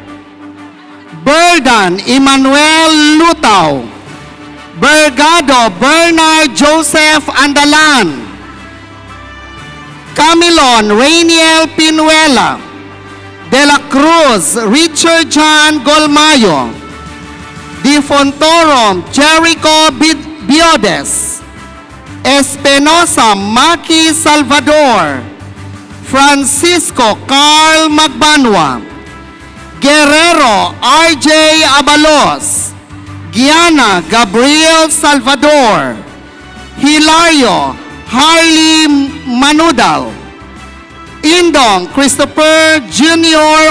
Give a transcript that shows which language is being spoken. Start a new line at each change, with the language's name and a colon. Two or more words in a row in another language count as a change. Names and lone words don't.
Filipino: Berdan Emmanuel Lutaw, Bergado Bernard Joseph Andalan, Camilon Rainiel Pinuela, De La Cruz Richard John Golmayo, Di Fontorum Jericho Biodes, Espinosa Maki Salvador, Francisco Carl Magbanwa, Guerrero RJ Abalos, Gianna Gabriel Salvador, Hilario Harley Manudal, Indong Christopher Jr.